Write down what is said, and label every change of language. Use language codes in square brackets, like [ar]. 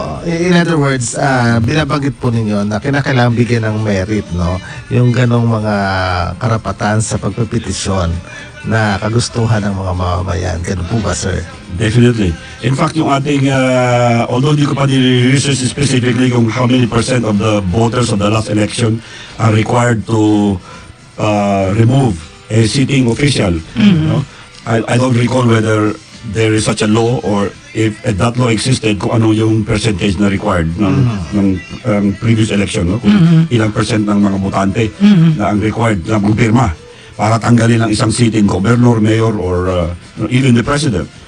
[en] In other words, [tl] binabanggit po ninyo na kinakailangan bigyan ng merit, no, yung ganong mga karapatan sa pagpepetisyon na kagustuhan ng mga mamamayan. Ganun po ba, sir? [en] Definitely. In fact, [tl] yung ating, [en] although [tl] di ko pa ni-research specifically kung [en] how many % of the voters of the last election are required to remove a sitting official. No? I don't recall whether there is such a law or if that law existed, [tl] kung ano yung percentage na required ng previous election. [en] No? [tl] Kung ilang percent ng mga botante na ang required na magpirma para tanggalin ang isang [en] sitting governor, mayor, or even the president.